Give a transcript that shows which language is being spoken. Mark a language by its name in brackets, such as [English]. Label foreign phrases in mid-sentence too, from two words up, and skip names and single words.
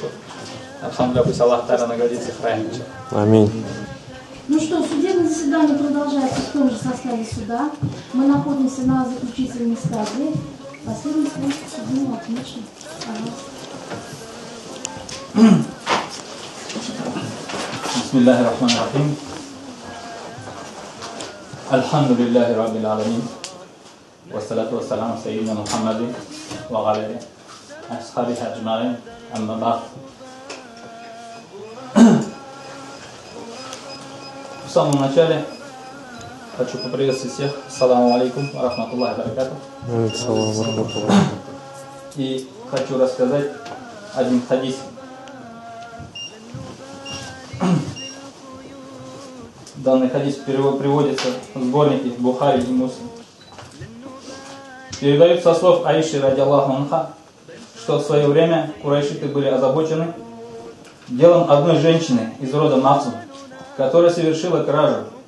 [Russian] Альхамдулилля, пусть Аллах Тайра наградит всех хранит. Аминь. Ну что, судебное заседание продолжается в том же составе суда. Мы находимся на заключительной стадии. Последний слов судьи отлично. Пожалуйста. [Arabic] بسم الله الرحمن الرحيم. الحمد لله رب العالمين. والصلاة والسلام سيدنا محمد وعلى أصحابه أجمعين. أما بعد. [Russian] В самом начале хочу поприветствовать всех. [Arabic] السلام عليكم ورحمة الله وبركاته. [Russian] И хочу рассказать один хадис. Данный хадис приводится в сборнике Бухари и Муслим. Передают со слов Аиши [Arabic] رضي الله عنها, [Russian] что в свое время курайшиты были озабочены делом одной женщины из рода Мафсум, которая совершила кражу.